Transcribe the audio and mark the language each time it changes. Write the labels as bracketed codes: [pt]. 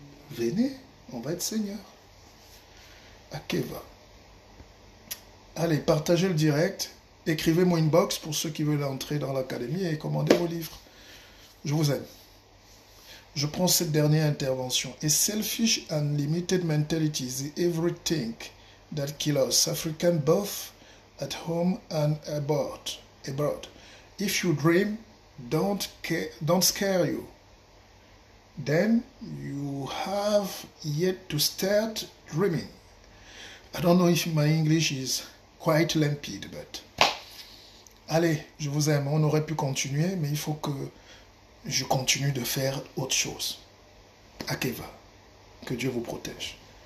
[fr] Venez, on va être seigneur. Akeva. Allez, partagez le direct. Écrivez-moi une box pour ceux qui veulent entrer dans l'académie et commander vos livres. Je vous aime. Je prends cette dernière intervention. [en] A selfish and limited mentality is everything that kills us, African both at home and abroad. If you dream, don't scare you. Then you have yet to start dreaming. I don't know if my English is quite limpid, but... [fr] Allez, je vous aime. On aurait pu continuer, mais il faut que je continue de faire autre chose. Akeva, que Dieu vous protège.